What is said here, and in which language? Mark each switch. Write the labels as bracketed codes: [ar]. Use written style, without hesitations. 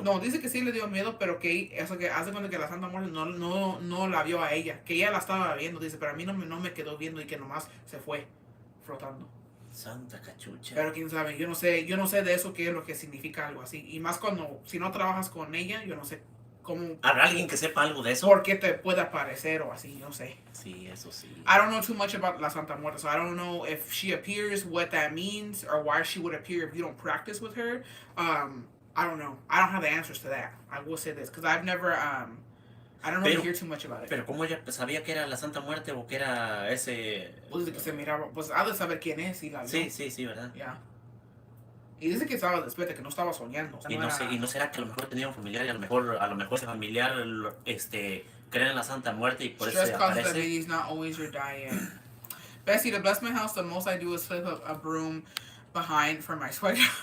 [es] No, dice que sí le dio miedo, pero que eso que hace cuando que la Santa Muerte no la vio a ella, que ella la estaba viendo, dice, pero a mí no me quedó viendo y que nomás se fue flotando. Santa cachucha. Pero quién sabe, yo no sé de eso qué es lo que significa algo así. Y más cuando, si no trabajas con ella, yo no sé cómo... ¿Habrá alguien que sepa algo de eso? ¿Por qué te puede aparecer o así? No sé. Sí, eso sí. [en] I don't know too much about la Santa Muerte, so I don't know if she appears, what that means, or why she would appear if you don't practice with her. I don't know. I don't have the answers to that. I will say this, because I've never... I don't really hear too much about it. [es] Pero ¿cómo ella sabía que era la Santa Muerte o que era ese...? Pues de que se miraba... Pues ha de saber quién es y la vio. Sí, ¿verdad? [en] Yeah. [es] Y dice que estaba despierta, que no estaba soñando. O sea, y no será que a lo mejor tenía un familiar y a lo mejor ese familiar cree en la Santa Muerte y por eso [en] Stress causes [es] aparece. [en] diabetes, not always your diet. Bessie, to bless my house, the most I do is flip a broom behind for my sweater.